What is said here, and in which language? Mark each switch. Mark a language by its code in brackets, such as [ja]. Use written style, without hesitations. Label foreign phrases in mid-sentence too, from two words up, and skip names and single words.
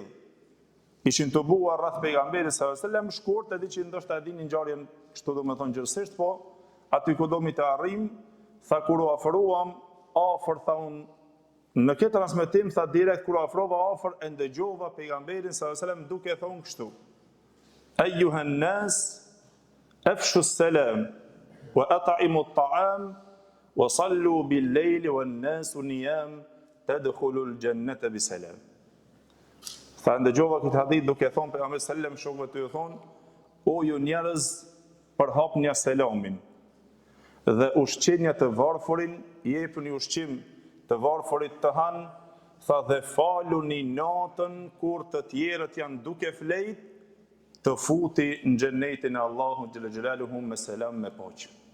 [sq] Ishin të buar rreth pejgamberit [ar] صلى الله عليه وسلم, [sq] shkurt edhe që ndoshta e dinin ngjarjen kështu domethënë gjërësisht, po aty ku domi të arrim, tha kur u afruam afër, tha unë në këtë transmetim tha direkt kur u afrova afër e ndëgjova pejgamberin [ar] صلى الله عليه وسلم [sq] duke thonë kështu: [ar] أيها الناس أفشوا السلام وأطعموا الطعام وصلوا بالليل والناس نيام تدخلوا الجنة بسلام. [sq] Tha ndëgjova këtë hadith duke thonë pejgamberi [ar] صلى الله عليه وسلم [sq] shokëve të thonë: o ju njerëz, përhapni selamin dhe ushqenja të varfërin, jepni ushqim të varfërit të han, tha dhe faluni natën kur të tjerët janë duke flejt, të futi në xhenetin e Allahut [ar] جل جلاله [sq] me selam me paqe.